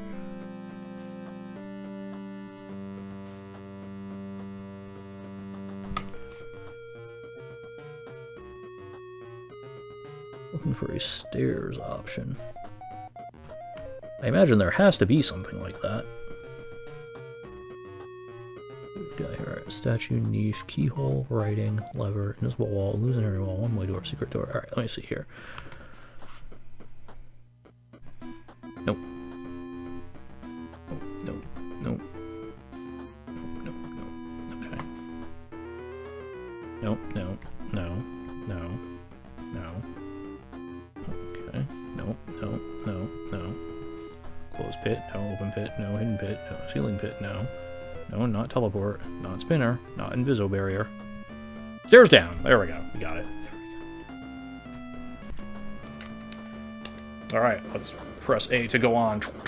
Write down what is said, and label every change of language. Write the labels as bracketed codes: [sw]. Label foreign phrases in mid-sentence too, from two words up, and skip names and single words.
[en] Looking for a stairs option. I imagine there has to be something like that. Got here, statue, niche, keyhole, writing, lever, invisible wall, illusionary wall, one-way door, secret door. Alright, let me see here. Nope. Nope, nope, nope. Nope, nope, nope. Okay. Nope, no, no, no, no. Okay. Nope, no, no, no. Closed pit, no. Open pit, no. Hidden pit, no. Ceiling pit, no. No, not teleport, not spinner, not inviso barrier. Stairs down. There we go. We got it. Alright, let's press A to go on.